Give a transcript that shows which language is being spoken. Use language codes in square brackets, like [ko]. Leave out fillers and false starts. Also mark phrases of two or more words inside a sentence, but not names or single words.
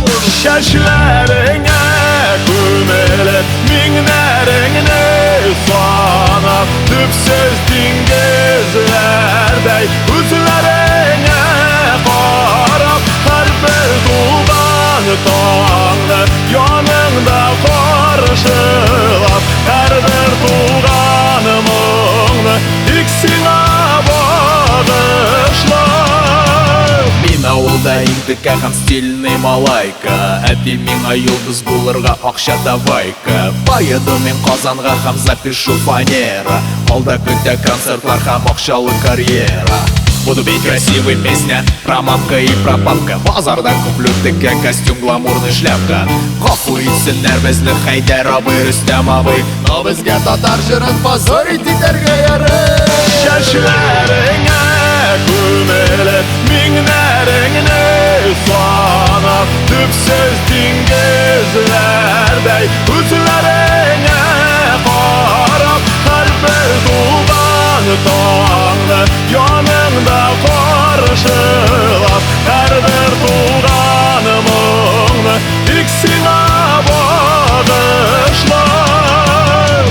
[tt] Чәчләреңә күмелеп миңнәреңне санап, төпсез диңгезләрдәй күзләреңә карап, һәрбер туган таңны яныңда каршылап, һәрбер туган моңны тик сиңа багышлап. Мин авылда иң текә һәм стильный малайка, әти миңа йолдыз булырга акча давайка. Поеду мин Казанга һәм [ru] запишу фанера, [tt] алда көтә концертлар һәм акчалы карьера. [ru] Буду петь красивые песни про мамка и про папка. [tt] Базарда куплю теке [ru] костюм, гламурный шляпка. [tt] Гафу итсеннәр безне Хәйдәр абый, Рөстәм абый, но безгә татар җырын позорить итәргә ярый. Чәчләреңә күмелеп миңнәреңне санап, төпсез диңгезләрдәй күзләреңә карап, һәрбер туган таңны яныңда каршылап, һәрбер туган моңны тик сиңа багышлап.